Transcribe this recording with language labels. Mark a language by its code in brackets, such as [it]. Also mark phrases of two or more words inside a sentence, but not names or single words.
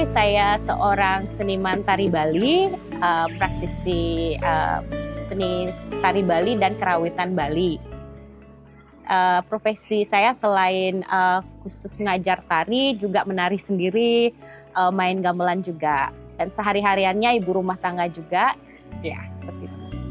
[id] Saya seorang seniman tari Bali, praktisi seni tari Bali dan kerawitan Bali. Profesi saya selain khusus mengajar tari, juga menari sendiri, main gamelan juga. Dan sehari-hariannya ibu rumah tangga juga, ya seperti itu.